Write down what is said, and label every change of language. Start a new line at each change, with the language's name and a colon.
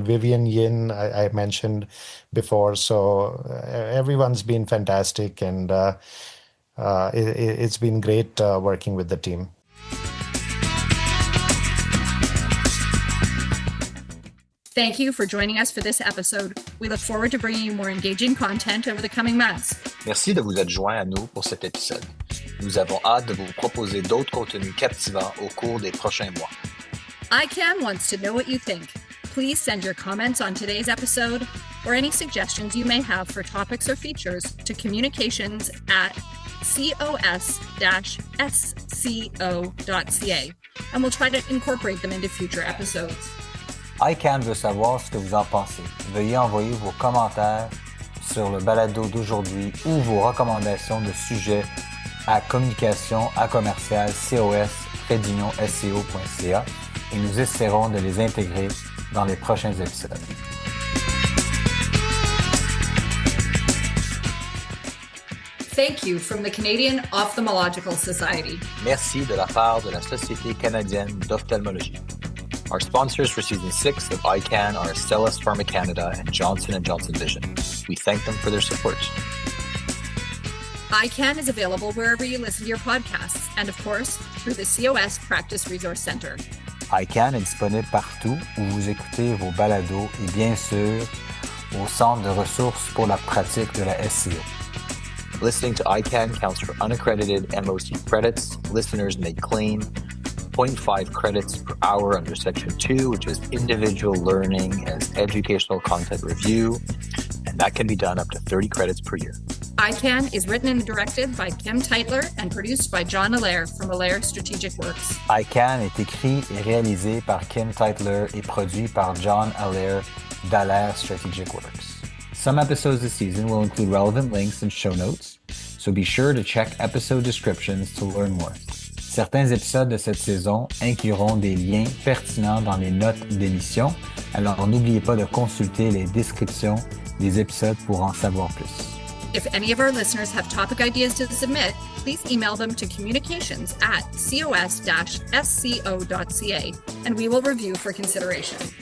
English: Vivian Yin, I mentioned before. So everyone's been fantastic, and it's been great working with the team. Thank you for joining us for this episode. We look forward to bringing you more engaging content over the coming months.
French: Merci de vous être joint à nous pour cet épisode. Nous avons hâte de vous proposer d'autres contenus captivants au cours des prochains mois.
English: EyeCan wants to know what you think. Please send your comments on today's episode or any suggestions you may have for topics or features to communications@cos-sco.ca, and we'll try to incorporate them into future episodes.
French: EyeCan veut savoir ce que vous en pensez. Veuillez envoyer vos commentaires sur le balado d'aujourd'hui ou vos recommandations de sujets à communication@cos-sco.ca et nous essaierons de les intégrer dans les prochains épisodes.
English: Thank you from the Canadian Ophthalmological Society.
French: Merci de la part de la Société canadienne d'ophtalmologie.
English: Our sponsors for Season 6 of EyeCan are Astellas Pharma Canada and Johnson & Johnson Vision. We thank them for their support. EyeCan is available wherever you listen to your podcasts and, of course, through the COS Practice Resource Center.
French: EyeCan est disponible partout où vous écoutez vos balados et bien sûr au Centre de ressources pour la pratique de la SCO.
English: Listening to EyeCan counts for unaccredited MOC credits. Listeners may claim 0.5 credits per hour under Section 2, which is individual learning as educational content review, and that can be done up to 30 credits per year. EyeCan is written and directed by Kim Teitler and produced by John Allaire from Allaire Strategic Works.
French: EyeCan est écrit et réalisé par Kim Teitler et produit par John Allaire d'Allaire Strategic Works.
English: Some episodes this season will include relevant links and show notes, so be sure to check episode descriptions to learn more.
French: Certains épisodes de cette saison incluront des liens pertinents dans les notes d'émission, alors n'oubliez pas de consulter les descriptions des épisodes pour en savoir plus.
English: If any of our listeners have topic ideas to submit, please email them to communications@cos-sco.ca, and we will review for consideration.